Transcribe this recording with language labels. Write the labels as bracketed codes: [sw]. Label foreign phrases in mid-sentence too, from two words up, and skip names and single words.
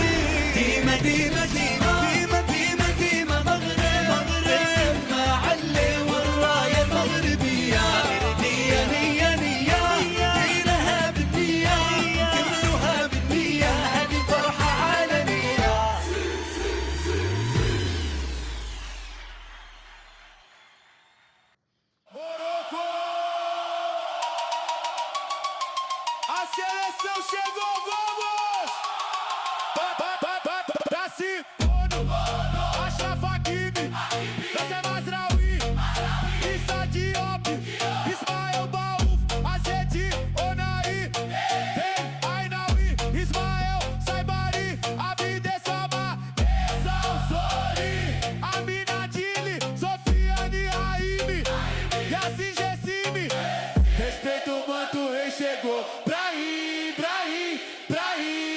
[ar] ديما ديما ديما ديما ديما ديما مغرب مغرب معلي والراية المغربية. نية نية نية دينها بالنية، كملوها بالنية، هذه فرحة عالمية. Morocco! [pt] A seleção chegou, vamos! Pra cima! Achraf Hakimi, Nasser Mazraoui, Issa Diop, Ismael Baouf, Azedi, Onahi, tem Ainaoui, Ismael Saibari, Abid Essama, Sansori, Amina Dili, Sofiane Raimi, Yassin Gessimi. Respeito o manto, rei chegou. Brahim, Brahim, Brahim.